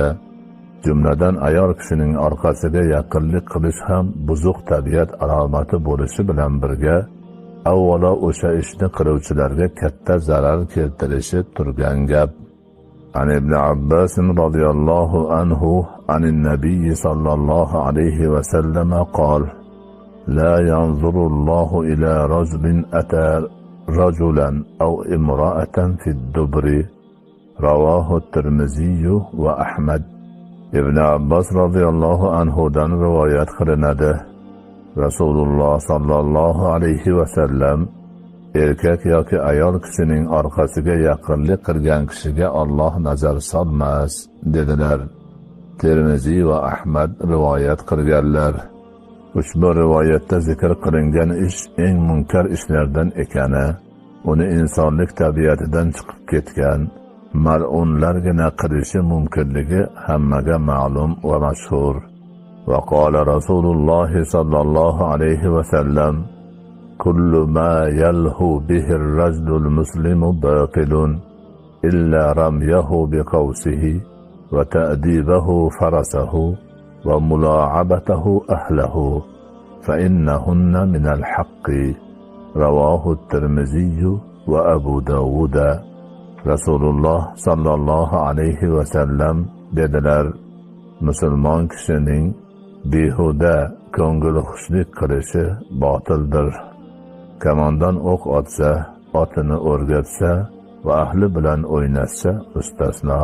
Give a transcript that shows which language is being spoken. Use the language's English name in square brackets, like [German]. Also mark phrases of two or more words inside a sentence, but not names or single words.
[Uzbek] Jumladan ayol kishining orqasiga yaqinlik qilish ham buzuq tabiat alomati bo'lishi bilan birga, avvalo o'sha ishni qiluvchilarga katta zarar keltirishi turgan gap. [Arabic] عن ابن عباس رضي الله عنه عن النبي صلى الله عليه وسلم قال لا ينظر الله إلى رجل أتى رجلا أو امرأة في الدبر. رواه الترمذي وأحمد. [Uzbek] Ibn Abbas radhiyallohu anhudan rivoyat qilinadi. Rasululloh sallallohu alayhi va sallam erkak yoki ayol kishining orqasiga yaqinlik qilgan kishiga Alloh nazar solmas dedilar. Termiziy va Ahmad rivoyat qilganlar. Ushbu rivoyatda zikr qilingan ish eng munkar ishlardan ekani, uni insonlik tabiatidan chiqib ketgan mal'unlargina qilishi mumkinligi hammaga ma'lum va mashhur. [Arabic] وقال رسول الله صلى الله عليه وسلم كل ما يلهو به الرجل المسلم باطل إلا رميه بقوسه وتأديبه فرسه وملاعبته أهله فإنهن من الحق. رواه الترمذي وأبو داود. [Uzbek] Rasululloh sallallohu alayhi vasallam dedilar: musulmon kishining behuda ko'ngil xushlik qilishi botildir. Kamondan o'q otsa, otini o'rgatsa va ahli bilan o'ynashsa mustasno.